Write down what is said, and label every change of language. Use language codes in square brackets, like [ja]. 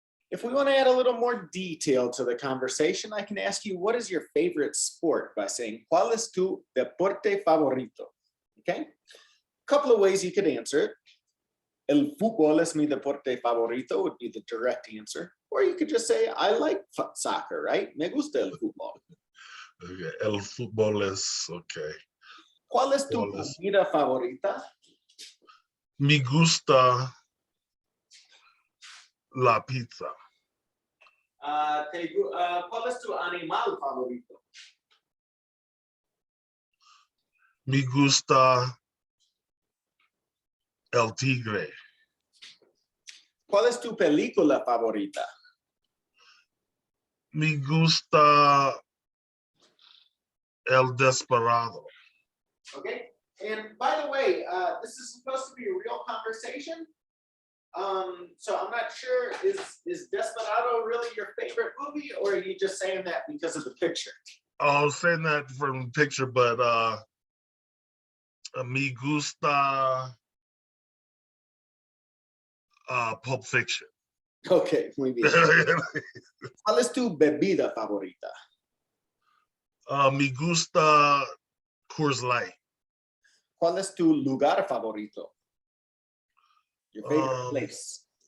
[en] If we want to add a little more detail to the conversation, I can ask you, what is your favorite sport? By saying, [es] ¿cuál es tu deporte favorito? [en] Okay? A couple of ways you could answer it. [es] El fútbol es mi deporte favorito [en] would be the direct answer. Or you could just say, I like soccer, right? [es] Me gusta el fútbol. Okay. El fútbol es, okay. ¿Cuál es tu comida favorita? Me gusta la pizza. ¿Cuál es tu animal favorito? Me gusta el tigre. ¿Cuál es tu película favorita? Me gusta el Desperado. [en] Okay. And by the way, this is supposed to be a real conversation. So I'm not sure, is Desperado really your favorite movie, or are you just saying that because of the picture? I was saying that from the picture, but [es] me gusta [en] Pulp Fiction. [es] Okay, muy bien. ¿Cuál es tu bebida favorita? Me gusta Coors Light. ¿Cuál es tu lugar favorito? [en] Your favorite place.